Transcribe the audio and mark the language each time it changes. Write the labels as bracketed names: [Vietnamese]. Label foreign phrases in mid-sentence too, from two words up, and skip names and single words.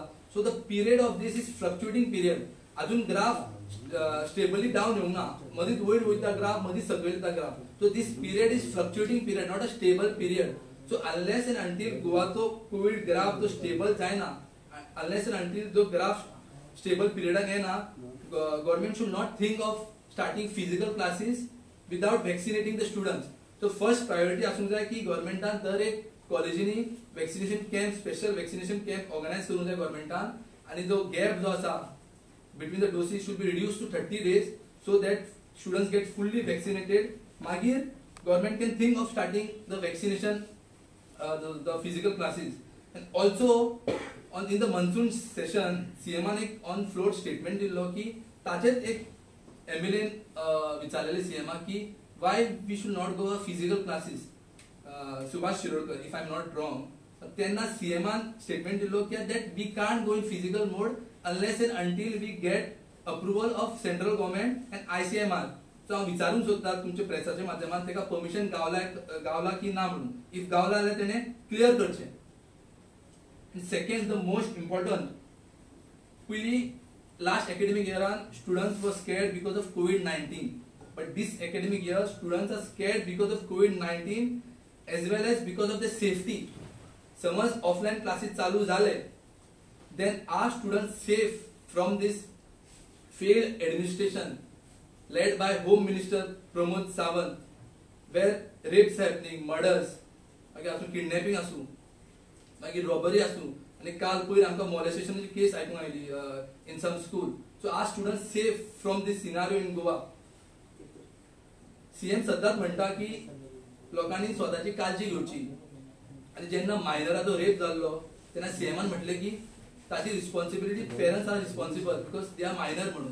[English] so the period of this is fluctuating period. [Konkani] अजून [English] graph stably down [Konkani] येऊंक ना मदींच वयर वयता ग्राफ मदींच सकयल येता ग्राफ. [English] so this period is fluctuating period not a stable period. so unless and until [Konkani] गोवाचो कोविड ग्राफ जो स्टेबल जायना [English] unless and until [Konkani] जो ग्राफ स्टेबल पिरियडाक येना [English] government should not think of starting physical classes without vaccinating the students. so first priority आसूंक जाय की गव्हर्मेंटान दर एक कॉलेजींनी vaccination camp special vaccination camp organise करूंक जाय गव्हर्मेंटान. [Konkani] आणि जो गॅप जो आसा [English] between the doses should be reduced to 30 days so that students get fully vaccinated. Magir government can think of starting the vaccination the physical classes. And also in the monsoon session CM एक on floor statement [Konkani] दिल्लो की ताचेच एक MLA विचारलेले CM की [English] why we should not go physical classes. सुभाष शिरोडकर if I'm not wrong [Konkani] तेन्ना CM statement दिल्लो की [English] that we can't go in physical mode unless and until we get approval of central government and ICMR. [Konkani] So हांव विचारूंक सोदता तुमच्या प्रेसाच्या माध्यमांत तेका परमिशन गावला की ना म्हणून. इफ गावला जाल्यार तेणे क्लियर करचें. [English] And second the most important पयली last academic year students were scared because of COVID-19 but this academic year students are scared because of COVID-19 as well as because of the safety. [Konkani] समज ऑफलाइन क्लासेस चालू झाले [English] then are students safe from this failed administration led by Home Minister Pramod Sawant where rapes happening, murders, [Konkani] मागीर आसूं किडनॅपिंग आसूं, मागीर रॉबरी आसूं, आनी काल पयर आमकां मॉलेस्टेशनाची केस आयकूंक आयली [English] in some school. so are students safe from this scenario in Goa? [Konkani] सीएम सदांच म्हणटा की लोकांनी स्वताची काळजी घेवची, आनी जेन्ना मायनराचो रेप जाल्लो तेन्ना सीएमान म्हटलें की ताची रिस्पॉन्सिबिलिटी [English] parents are responsible because they are minor [Konkani] म्हणून.